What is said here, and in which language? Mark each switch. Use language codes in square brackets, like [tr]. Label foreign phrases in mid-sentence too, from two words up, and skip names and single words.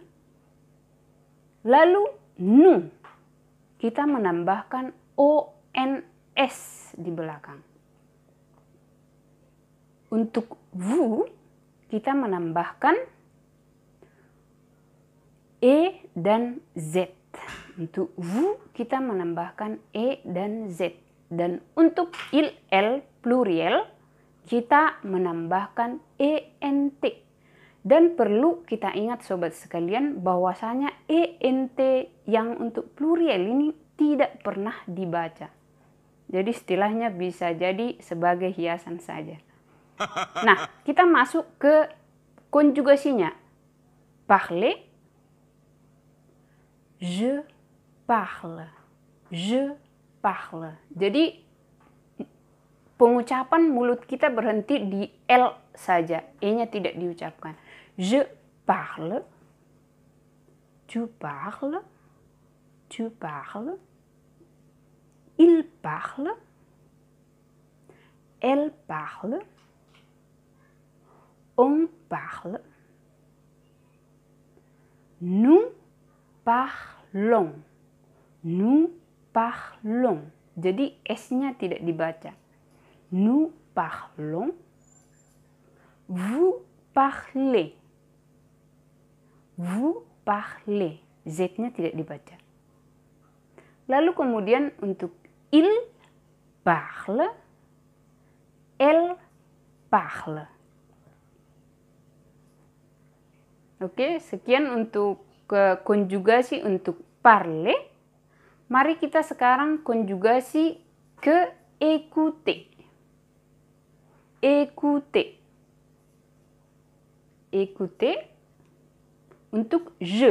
[id] Lalu nous, kita menambahkan ONS di belakang. Untuk vous, kita menambahkan E dan Z. Untuk vous, kita menambahkan E dan Z. Dan untuk [fr] il, el, pluriel, [id] kita menambahkan ENT. Dan perlu kita ingat sobat sekalian bahwasanya ENT yang untuk pluriel ini tidak pernah dibaca. Jadi istilahnya bisa jadi sebagai hiasan saja. Nah, kita masuk ke konjugasinya. [fr] Parler. Je parle. Je parle. [id] Jadi pengucapan mulut kita berhenti di L saja. E-nya tidak diucapkan. [fr] Je parle. Tu parles. Tu parles. Il parle. Elle parle. On parle. Nous parlons. Nous parlons. [id] Jadi S-nya tidak dibaca. [fr] Nous parlons. Vous parlez. Vous parlez. [id] Z-nya tidak dibaca. Lalu kemudian untuk [fr] il parle. Elle parle. [id] Oke, sekian untuk konjugasi untuk parler. Mari kita sekarang konjugasi ke écouter. [fr] Écouter. Écouter untuk je.